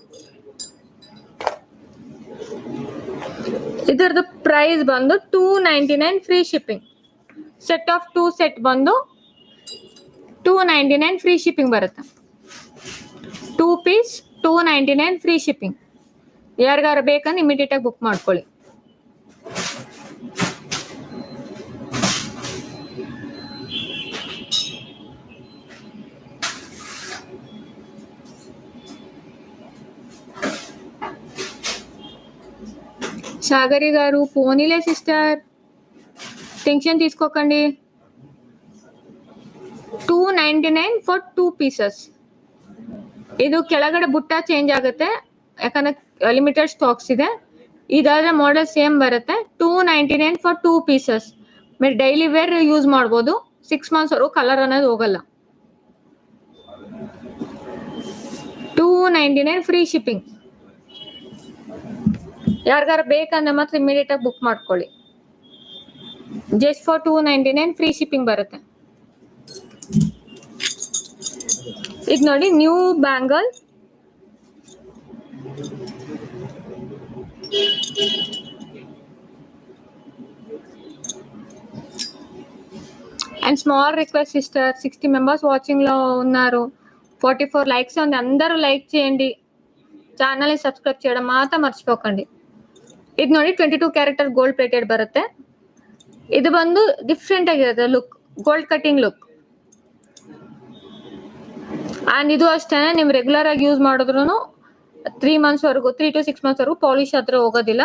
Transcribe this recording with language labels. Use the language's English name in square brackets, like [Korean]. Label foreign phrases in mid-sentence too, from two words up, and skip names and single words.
[Kannada] ಇದರದ್ದು ಪ್ರೈಸ್ ಬಂದು 299 [English] free shipping. set of 2 set [Kannada] ಬಂದು 299 [English] free shipping [Kannada] ಬರುತ್ತೆ. [English] 2 piece 299 free shipping. [Kannada] ಯಾರಿಗಾರ ಬೇಕಂದ್ರೆ ಇಮಿಡಿಯೇಟ್ ಆಗಿ ಬುಕ್ ಮಾಡ್ಕೊಳ್ಳಿ. [Telugu] సాగరి గారు పోనీలే సిస్టర్, టెన్షన్ తీసుకోకండి. [English] 299 for 2 pieces. [Kannada] ಇದು ಕೆಳಗಡೆ ಬುಟ್ಟ ಚೇಂಜ್ ಆಗುತ್ತೆ, ಯಾಕಂದ್ರೆ [English] limited stocks [Kannada] ಇದೆ. ಇದಾದ್ರೆ [English] model same [Kannada] ಬರುತ್ತೆ. [English] 299 for 2 pieces. [Kannada] మీరు [English] daily wear use [Kannada] ಮಾಡ್ಬೋದು. 6 months ವರೆಗೂ ಕಲರ್ ಅನ್ನೋದು ಹೋಗಲ್ಲ. [English] 299 free shipping. [Kannada] ಯಾರಿಗಾರ ಬೇಕಂದ್ರೆ ಮಾತ್ರ ಇಮಿಡಿಯೇಟ್ ಆಗಿ ಬುಕ್ ಮಾಡ್ಕೊಳ್ಳಿ. [English] just for 299 free shipping ಬರುತ್ತೆ. [Kannada] ಈಗ ನೋಡಿ [English] new bangle and small request sister, [Telugu] 60 మెంబర్స్ వాచింగ్లో ఉన్నారు, 44 లైక్స్ ఉంది. అందరూ లైక్ చేయండి, ಚಾನಲ್ಗೆ ಸಬ್ಸ್ಕ್ರೈಬ್ చేయడం ಮಾತ್ರ ಮರ್ಚಿపోకండి. [Kannada] ಇದು ನೋಡಿ [English] 22 character gold plated [Kannada] ಬರುತ್ತೆ. ಇದು ಬಂದು ಡಿಫ್ರೆಂಟ್ ಆಗಿರುತ್ತೆ ಲುಕ್, [English] gold cutting look. [Kannada] ಆ್ಯಂಡ್ ಇದು ಅಷ್ಟೇ, ನೀವು ರೆಗ್ಯುಲರ್ ಆಗಿ ಯೂಸ್ ಮಾಡಿದ್ರು 3 ಮಂತ್ಸ್ವರೆಗೂ 3 to 6 ಮಂತ್ಸ್ವರೆಗೂ ಪಾಲಿಶ್ ಹತ್ರ ಹೋಗೋದಿಲ್ಲ.